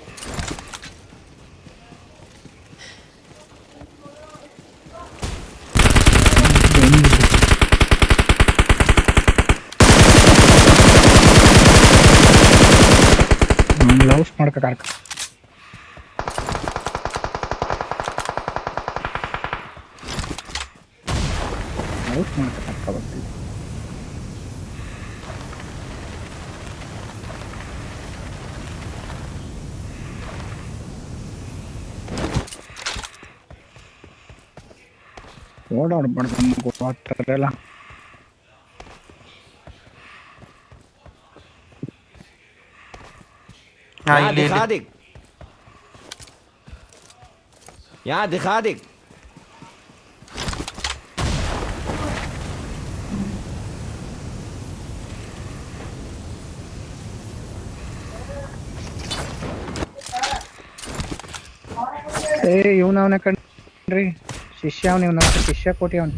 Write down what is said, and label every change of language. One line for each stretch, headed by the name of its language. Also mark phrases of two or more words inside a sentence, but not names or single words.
Kannada: ಲವ್ಸ್ ಮಾಡ್ಕೊಳಕ ಬರ್ತೀವಿ. ಓಡಾಡ್ಬಾರ್ದು ನಮ್ಗೆ ಗೊತ್ತಾಗ್ತಾರಲ್ಲ.
Hindi: यहाँ दिखा दे, यहाँ दिखा दे.
Kannada: ಇವನವನ ಕಣ್ರಿ, ಶಿಷ್ಯ ಅವನು, ಇವನ ಶಿಷ್ಯ ಕೋಟಿ ಅವನು.